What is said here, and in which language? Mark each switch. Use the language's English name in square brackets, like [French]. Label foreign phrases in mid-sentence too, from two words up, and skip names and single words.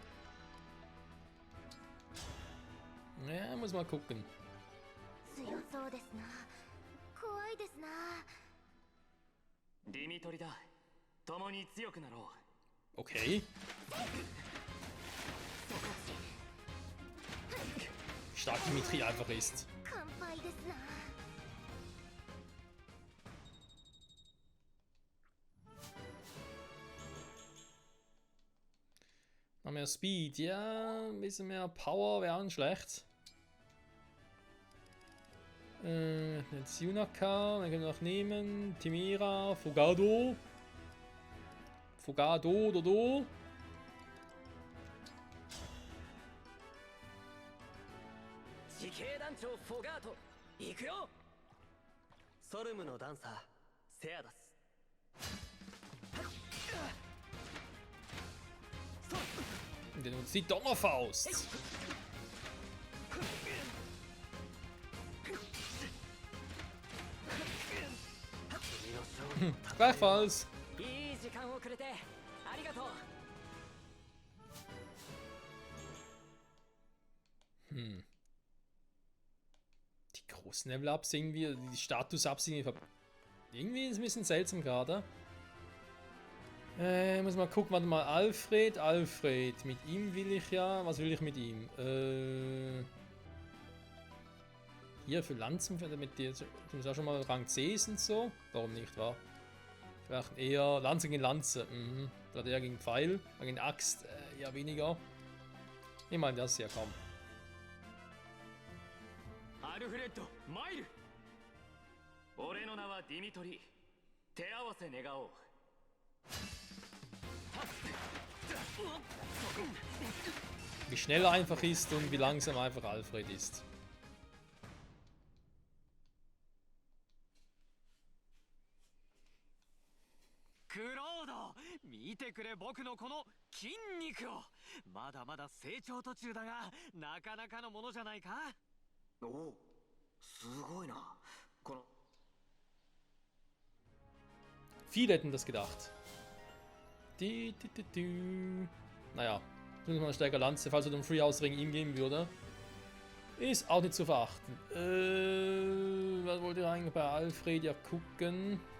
[German] Ja, muss mal gucken. [Japanese] 強そうですな。怖いですな。ディミトリだ。共に強くなろう。 [German] Okay. Stark Dimitri einfach ist. [Japanese] 乾杯ですな。 [German] Noch mehr Speed, ja, ein bisschen mehr Power wäre auch nicht schlecht. Jetzt Yunaka, dann können wir noch nehmen. Timira, Fugado. Fugado, Dodo. [Japanese] 自警団長フォガート行くよ。ソルムのダンサーセアダス。 [German] Und dann uns die Donnerfaust. Gleichfalls. [Japanese] いい時間をくれてありがとう。 [German] Die großen Level-Ups irgendwie, die Status-Ups irgendwie ist ein bisschen seltsam gerade. Muss mal gucken, warte mal, Alfred, mit ihm will ich ja, was will ich mit ihm? Hier für Lanzen, damit die auch schon mal Rang C ist und so, warum nicht, wahr? Vielleicht eher Lanze gegen Lanze, oder eher gegen Pfeil, gegen Axt, eher weniger. Ich meine, das hier, komm. [Japanese] アルフレッド、マイル。俺の名はディミトリ。手合わせ願おう。 [German] Wie schnell er einfach ist und wie langsam einfach Alfred ist. [Japanese] クロード、見てくれ僕のこの筋肉を。まだまだ成長途中だが、なかなかのものじゃないか。おお、すごいな。この [German] Viele hätten das gedacht. Naja, tun wir mal stärker Lanze, falls er den Freehouse-Ring ihm geben würde. Ist auch nicht zu verachten. Was wollte ich eigentlich bei Alfred ja gucken?